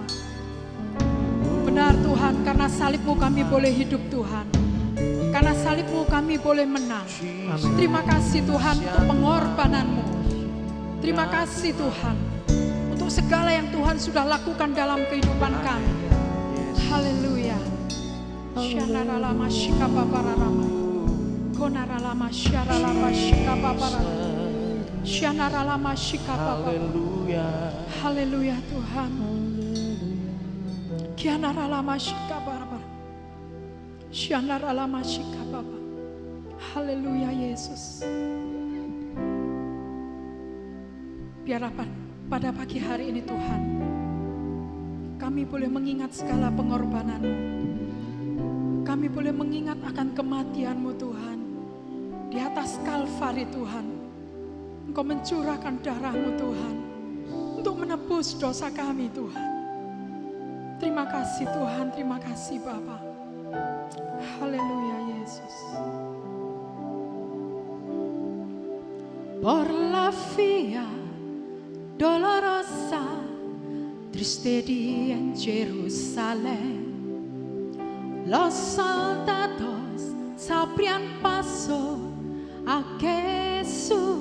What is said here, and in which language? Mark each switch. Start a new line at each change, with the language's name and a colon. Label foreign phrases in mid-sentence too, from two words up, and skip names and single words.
Indonesian: Benar Tuhan, karena salib-Mu kami boleh hidup Tuhan. Karena salib-Mu kami boleh menang. Amin. Terima kasih Tuhan untuk pengorbanan-Mu. Terima kasih Tuhan untuk segala yang Tuhan sudah lakukan dalam kehidupan kami. Haleluya. Shanaralama shikababaralama. Konaralama syaralama shikababaralama. Shanaralama shikababaralama. Haleluya Tuhan. Kianaralama shikababaralama. Syanar alamashika Bapa. Haleluya Yesus. Biarlah pada pagi hari ini Tuhan, kami boleh mengingat segala pengorbanan-Mu. Kami boleh mengingat akan kematian-Mu Tuhan. Di atas Kalvari Tuhan, Engkau mencurahkan darah-Mu Tuhan, untuk menebus dosa kami Tuhan. Terima kasih Tuhan, terima kasih Bapa. Haleluya Yesus.
Spanish: Por la via dolorosa, triste día en Jerusalén, los soldados se abrían paso a Jesús,